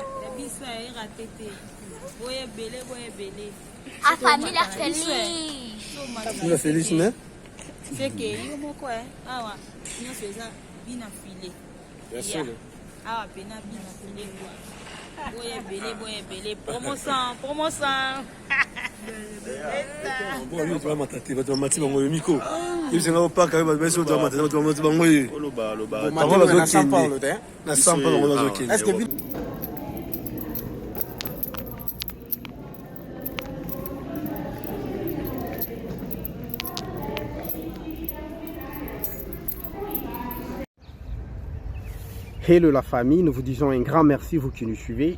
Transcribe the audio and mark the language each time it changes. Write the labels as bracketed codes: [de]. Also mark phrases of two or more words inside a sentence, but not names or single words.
[pt] A família feliz. Família feliz, né? [fr] C'est que [ln] yo moko awa nyonso eza bina file. [fr] Bien sûr. [ln] Awa pena bina file quoi. Boye ebele promotion. [fr] Bon, nous devons m'attaquer, nous devons m'attaquer dans le micro. Ils sont là au parc, ils vont m'attaquer dans le micro. Est-ce que Hello la famille, nous vous disons un grand merci vous qui nous suivez.